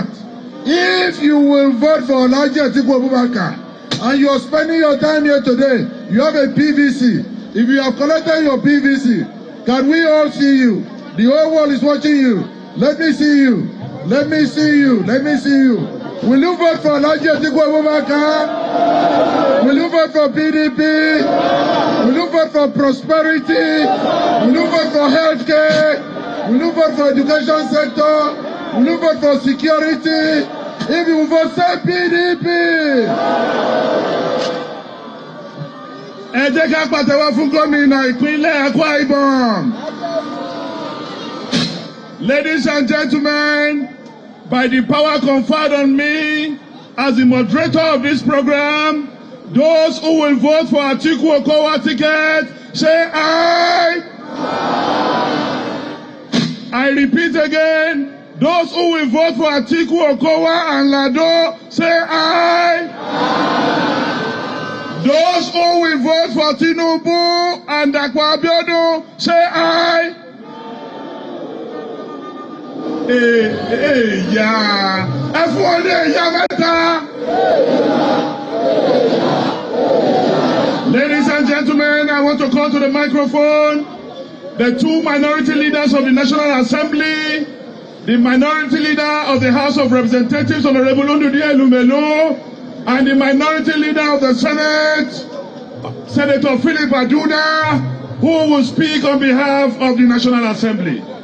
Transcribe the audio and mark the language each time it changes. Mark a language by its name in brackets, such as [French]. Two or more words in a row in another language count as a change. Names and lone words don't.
[English] If you will vote for Alhaji Atiku Abubakar and you are spending your time here today, you have a PVC. If you have collected your PVC, can we all see you? The whole world is watching you. Let me see you. Let me see you. Let me see you. Will you vote for Alhaji Atiku Abubakar? Will you vote for PDP? Will you vote for prosperity? Will you vote for healthcare? Will you vote for education sector? Will you vote for security? If you vote, say PDP. [Yoruba] Ẹ jẹ́ ká pàtẹ́wọ́ fún gómìnà ìpínlẹ̀ Akwa Ibom. [English] Ladies and gentlemen, by the power conferred on me as the moderator of this program, those who will vote for Atiku Okowa ticket, say aye. I repeat again, those who will vote for Atiku Okowa and Lado, say aye. Those who will vote for Tinubu and Akwa Abiodun, say aye. Ladies and gentlemen, I want to call to the microphone the two minority leaders of the National Assembly, the minority leader of the House of Representatives, Honorable Ndudi Elumelu, and the minority leader of the Senate, Senator Philip Aduda, who will speak on behalf of the National Assembly.